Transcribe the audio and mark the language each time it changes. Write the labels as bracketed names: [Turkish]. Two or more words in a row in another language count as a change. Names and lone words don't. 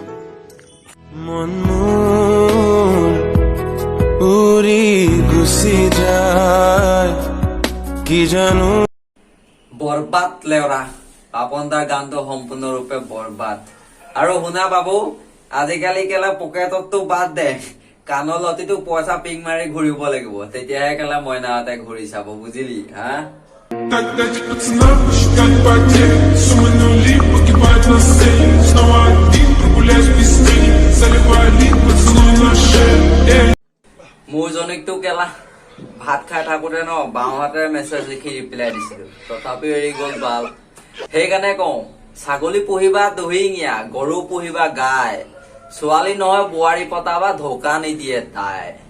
[Assamese] মন উৰি গুচি যায় কি জানো বৰবাদ লেওৰা পাপন দাৰ গানটো সম্পূৰ্ণৰূপে বৰবাদ আৰু শুনা বাবু আজিকালি কেলা পকেটতটো বাদ দে কাণৰ লতিটো পইচা পিং মাৰি ঘূৰিব লাগিব তেতিয়াহে কেলা মইনাহঁতে ঘূৰি চাব বুজিলি হা [Russian] Тогда пацанам посчитать потери Суммы нули погибают на сцене Снова один прогуляюсь без тени Заливаю лик, поцелуй на шее [Assamese] মোৰ জনীকটো কেলা ভাত খাই থাকোতে ন বাওঁহাতে মেছেজ লিখি ৰিপ্লাই দিছিলো তথাপিও এৰি গল বাল সেইকাৰণে কওঁ ছাগলী পুহিবা দহিঙীয়া গৰু পুহিবা গাই ছোৱালী নহয় বোৱাৰী পতাবা ধোকা নিদিয়ে তাই